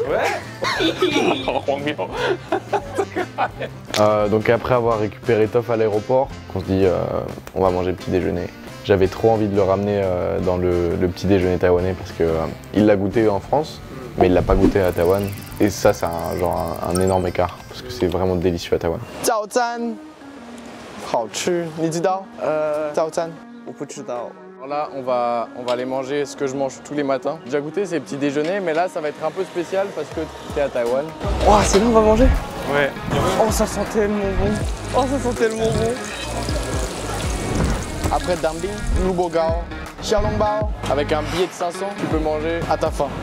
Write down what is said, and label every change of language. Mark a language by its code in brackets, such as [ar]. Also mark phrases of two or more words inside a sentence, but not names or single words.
[fr] Ouais! Oh, Donc après avoir récupéré Toff à l'aéroport, on se dit on va manger le petit déjeuner. J'avais trop envie de le ramener dans le petit déjeuner taïwanais parce que il l'a goûté en France, mais il l'a pas goûté à Taïwan. Et ça, c'est un énorme écart parce que c'est vraiment délicieux à Taïwan. [zh] 早餐好吃，你知道？早餐我不知道。 [fr] Alors là, on va aller manger ce que je mange tous les matins. J'ai déjà goûté ces petits déjeuners, mais là, ça va être un peu spécial parce que t'es à Taïwan. Oh, c'est là on va manger? Ouais. Oh, ça sent tellement bon. Oh, ça sent tellement bon. Après dumpling, Lubo Gao, Xiaolongbao, avec un billet de 500, tu peux manger à ta faim.